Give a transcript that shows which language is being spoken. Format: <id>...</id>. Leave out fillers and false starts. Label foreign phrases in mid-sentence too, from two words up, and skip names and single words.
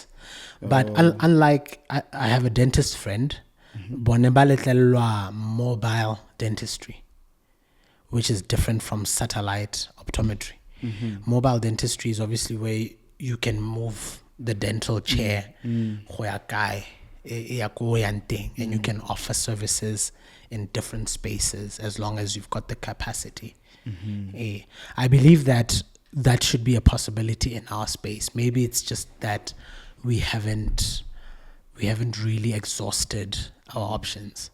<en>But unlike I have a dentist friend, mobile dentistry, which is different from satellite optometry. Mobile dentistry is obviously where you can move the dental chair,</en> <tn>go ya kae, e ya ko yang teng,</tn> <en>and you can offer services in different spaces as long as you've got the capacity. I believe that should be a possibility in our space. Maybe it's just that we haven't really exhausted our options.</en>